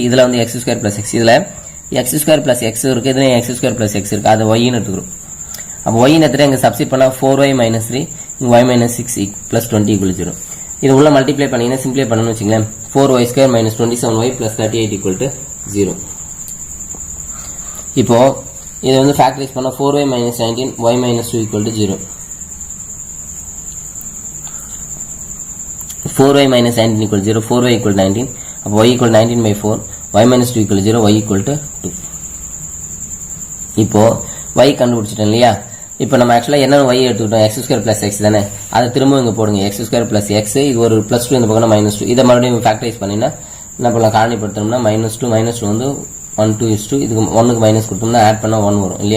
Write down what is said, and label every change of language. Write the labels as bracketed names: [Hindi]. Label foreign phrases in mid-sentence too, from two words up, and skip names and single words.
[Tamil] இதுல வந்து x² + x, இதுல x² + x இருக்கு, இதுல x² + x இருக்கு, அது y ன்னு எடுத்துக்கிறோம். அப்ப y ன்னு எடுத்து இங்க சப்ஸ்டிட் பண்ணா 4y - 3 இங்க y - 6 + 20 = 0. இது உள்ள மல்டிப்ளை பண்ணீங்கன்னா சிம்பிளை பண்ணனும்னு வெச்சீங்களேன், 4y² - 27y + 38 = 0. இப்போ இது வந்து ஃபேக்டரைஸ் பண்ணா 4y - 19 y - 2 = 0. 4y - 19 = 0, 4y = 19. அப்போ y = 19/4, y - 2 = 0, y = 2. இப்போ y கண்டுபிடிச்சிட்டோம் இல்லையா. இப்போ நம்ம ஆக்சுவலா என்ன y எடுத்துக்கிட்டோம், x² + x தானே. அதை திரும்ப இங்க போடுங்க, x² + x, இது ஒரு +2 இந்த பக்கம் -2. இதை மறுபடியும் ஃபேக்டரைஸ் பண்ணினா என்ன பண்ணலாம், காரணிப்படுத்தணும்னா -2 வந்து 1 2 இதுக்கு 1க்கு மைனஸ் கொடுத்தோம்னா ஆட் பண்ணா 1 வரும் இல்லையா.